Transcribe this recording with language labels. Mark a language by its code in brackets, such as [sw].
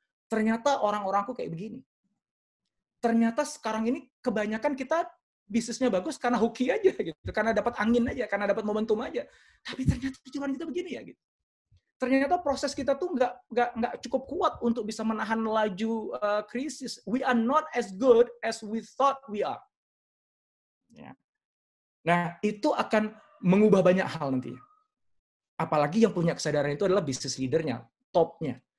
[id] Ternyata orang-orangku kayak begini. Ternyata sekarang ini kebanyakan kita bisnisnya bagus karena hoki aja, gitu, karena dapat angin aja, karena dapat momentum aja. Tapi ternyata jeroan kita begini ya, gitu. Ternyata proses kita tuh nggak cukup kuat untuk bisa menahan laju krisis. [en] We are not as good as we thought we are. [id] Ya. Nah, itu akan mengubah banyak hal nantinya. Apalagi yang punya kesadaran itu adalah business leader-nya, top-nya.